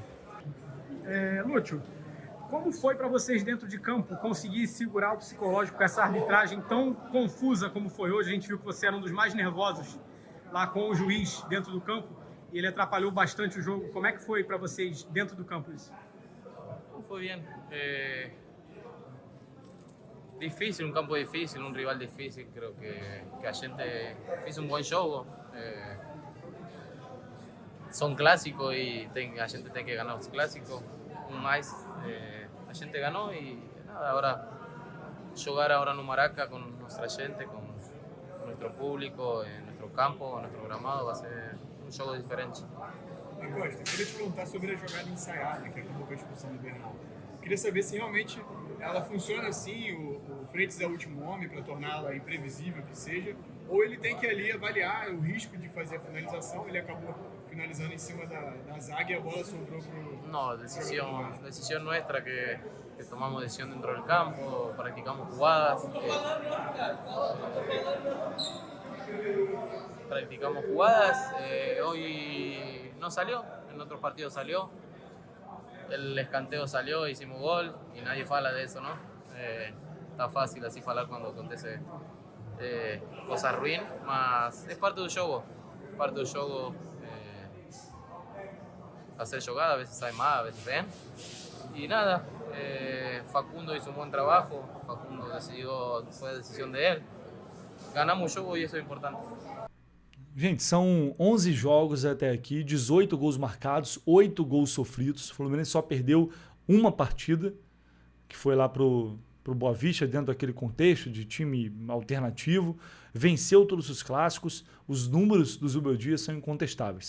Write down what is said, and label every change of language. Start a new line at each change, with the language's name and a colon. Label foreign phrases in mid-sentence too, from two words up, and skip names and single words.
Portuguese: Lúcio, como foi para vocês dentro de campo conseguir segurar o psicológico com essa arbitragem tão confusa como foi hoje? A gente viu que você era um dos mais nervosos lá com o juiz dentro do campo e ele atrapalhou bastante o jogo. Como é que foi para vocês dentro do campo isso?
Spanish: Fue bien. Difícil, un campo difícil, un rival difícil. Creo que
Portuguese: a gente
Spanish: hizo un buen jogo. Son clásicos y
Portuguese: a gente tem que
Spanish: ganar los clásicos.
Portuguese: Mas a gente
Spanish: ganó y nada, ahora jugar ahora no Maraca con nuestra gente, con nuestro público, en nuestro campo, en nuestro gramado, va a ser un jogo diferente.
Portuguese: Costa, queria te perguntar sobre a jogada ensaiada, que acabou com a expulsão do Bernal. Queria saber se realmente ela funciona assim, o Freitas é o último homem para torná-la imprevisível que seja, ou ele tem que ali avaliar o risco de fazer a finalização, ele acabou finalizando em cima da zaga e a bola sobrou pro...
Spanish: No, decisión nuestra que tomamos decisión dentro del campo, practicamos jugadas. Hoy no salió, en otros partidos salió, el escanteo salió, hicimos gol y nadie fala de eso, ¿no? Está fácil así falar cuando acontece cosas ruins, mas es parte del juego, hacer jugada, a veces sabe más, a veces bien, y nada, Facundo hizo un buen trabajo, Facundo fue decisión de él, ganamos
Portuguese: o jogo e isso é importante. Gente, são 11 jogos até aqui, 18 gols marcados, 8 gols sofridos. O Fluminense só perdeu uma partida, que foi lá pro Boa Vista, dentro daquele contexto de time alternativo. Venceu todos os clássicos. Os números do Zubeldia são incontestáveis.